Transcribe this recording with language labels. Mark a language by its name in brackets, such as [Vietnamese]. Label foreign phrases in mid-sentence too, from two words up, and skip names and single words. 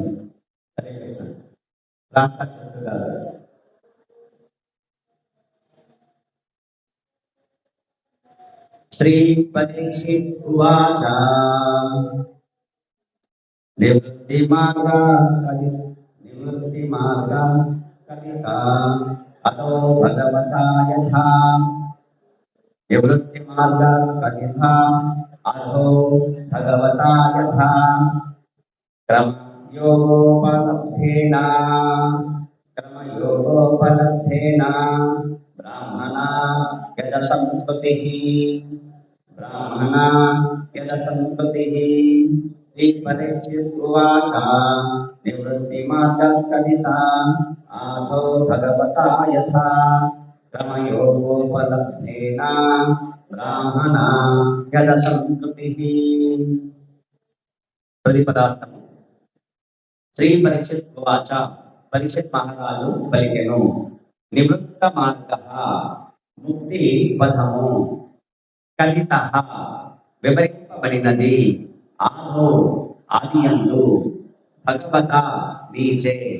[Sanskrit] హరే కృష్ణ. రాష్ట్ర శ్రీ పరీక్షిత్ ఉవాచ నివృత్తి మార్గా కలికా అతో భగవతా యథా నివృత్తి మార్గా కలికా అతో భగవతా యథా క్రమయోగోపలబ్ధేన బ్రాహ్మణ యద సంస్కృతి श्रीपरीक्षितुवाच निवृत्तिमार्गकथिता आदौ भगवता यथा क्रमयोगोपलब्धेन ब्राह्मणा यदसंस्कृतिः [Telugu] प्रतिपदार्थము [Sanskrit] శ్రీ పరీక్షిత్ ఉవాచ [Telugu] పరీక్షిత్ మహారాజు పలికెను నివృత్త మార్గ ముక్తి పదము కథిత వివరింపబడినది ఆదో ఆదియందు భగవత నీచే